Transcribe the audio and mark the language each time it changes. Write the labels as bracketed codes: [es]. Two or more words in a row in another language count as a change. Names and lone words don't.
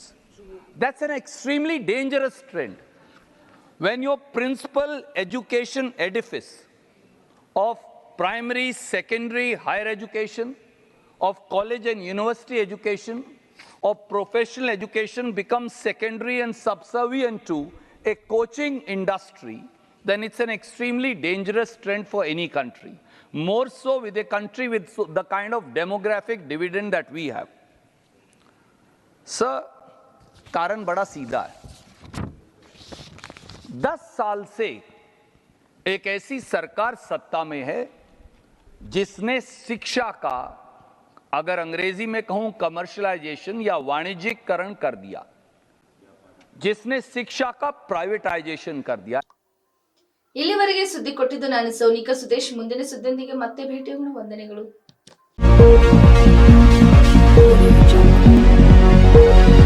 [en] That's an extremely dangerous trend. When your principal education edifice of primary, secondary, higher education, of college and university education, of professional education becomes secondary and subservient to a coaching industry, then it's an extremely dangerous trend for any country. More so with a country with the kind of demographic dividend that we have. [hi] Sir, कारण बड़ा सीधा है। 10 साल से एक ऐसी सरकार सत्ता में है जिसने शिक्षा का, अगर अंग्रेजी में कहूं कमर्शियलाइजेशन या वाणिज्यिकरण कर दिया, जिसने शिक्षा का प्राइवेटाइजेशन कर दिया। [kn] ಇಲ್ಲಿವರೆಗೆ ಸುದ್ದಿ ಕೊಟ್ಟಿದ್ದು ನಾನು ಸೋನಿಕಾ ಸುದೇಶ್. ಮುಂದಿನ ಸುದ್ದಿಯೊಂದಿಗೆ ಮತ್ತೆ ಭೇಟಿಯಾಗೋಣ. ವಂದನೆಗಳು.